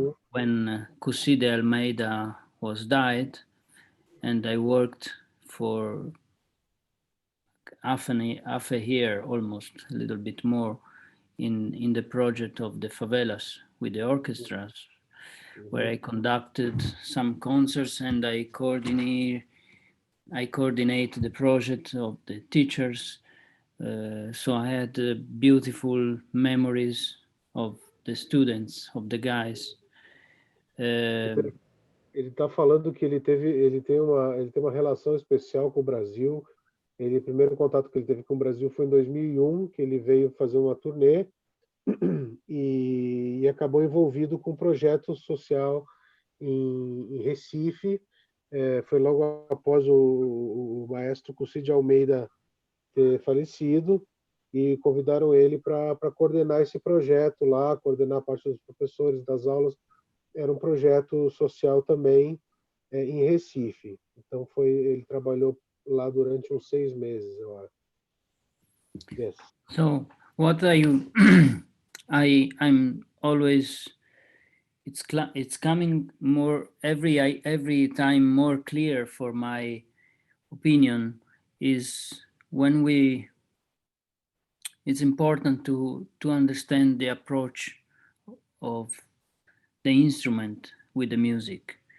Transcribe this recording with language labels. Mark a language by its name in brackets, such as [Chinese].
[English] when Cusí de Almeida was died, and I worked for half a year, almost a little bit more, in the project of the favelas with the orchestras, where I conducted some concerts and I coordinate the project of the teachers. So I had beautiful memories of the students, of the guys. [Portuguese] Ele está falando que ele tem uma relação especial com o Brasil. O primeiro contato que ele teve com o Brasil foi em 2001, que ele veio fazer uma turnê e acabou envolvido com um projeto social em Recife. Foi logo após o maestro Cusí de Almeida ter falecido, e convidaram ele para coordenar esse projeto lá, coordenar a parte dos professores, das aulas. Era um projeto social também em Recife. Então ele trabalhou lá durante uns 6 meses, eu acho. [English] Yes. So what I'm always, it's coming more every time more clear for my opinion is when it's important to understand the approach of the instrument with the music.